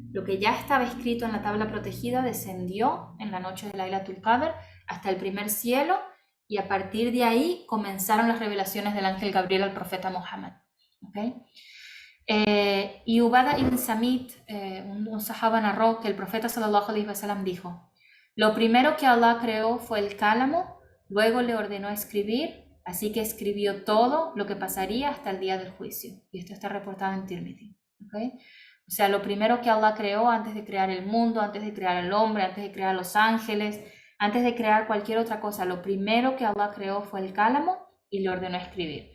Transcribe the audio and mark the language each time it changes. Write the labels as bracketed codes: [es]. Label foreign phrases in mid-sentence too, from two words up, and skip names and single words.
[es] Lo que ya estaba escrito en la tabla protegida descendió en la noche de Laylatul Qadr hasta el primer cielo y a partir de ahí comenzaron las revelaciones del ángel Gabriel al profeta Muhammad. ¿Okay? Y Ubada ibn Samit, un sahaba, narró que el profeta [ar] صلى الله عليه وسلم [es] dijo: lo primero que Allah creó fue el cálamo, luego le ordenó escribir, así que escribió todo lo que pasaría hasta el día del juicio. Y esto está reportado en Tirmidhi. ¿Okay? O sea, lo primero que Allah creó antes de crear el mundo, antes de crear el hombre, antes de crear los ángeles, antes de crear cualquier otra cosa, lo primero que Allah creó fue el cálamo y le ordenó escribir.